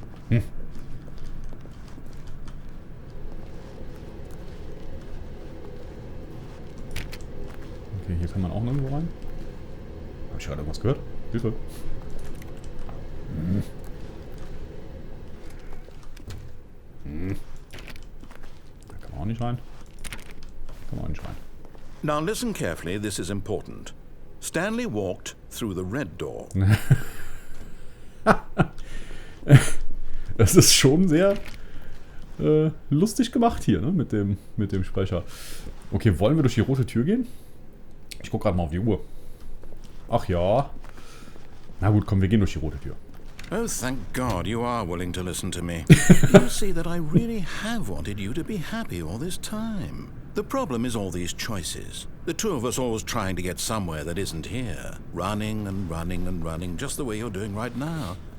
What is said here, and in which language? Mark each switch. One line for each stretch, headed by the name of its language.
German: Okay, hier kann man auch nirgendwo rein. Habe ich gerade irgendwas gehört? Hilfe. Da kann man auch nicht rein. Da kann man auch nicht rein.
English: Now listen carefully, this is important. Stanley walked through the red door.
German: Das ist schon sehr lustig gemacht hier, ne? Mit dem Sprecher. Okay, wollen wir durch die rote Tür gehen? Ich gucke gerade mal auf die Uhr. Ach ja. Na gut, komm, wir gehen durch die rote Tür.
English: Oh, thank God you are willing to listen to me. You see that I really have wanted you to be happy all this time. The problem is all these choices. The two of us always trying to get somewhere that isn't here. Running and running and running, just the way you're doing right now.